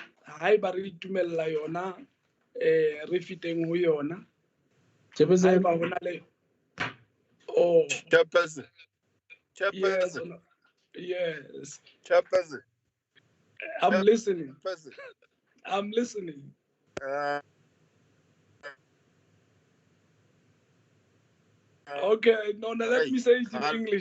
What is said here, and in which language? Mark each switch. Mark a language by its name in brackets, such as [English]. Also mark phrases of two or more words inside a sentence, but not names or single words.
[Southern Sotho] haeba re itumella yona re fiteng ho yona [English] Chairperson, [Southern Sotho] haeba hona le oh [English] Chairperson. yes Chairperson. yes Chairperson. I'm listening. Chairperson. I'm listening. Okay, no, let me say it in English.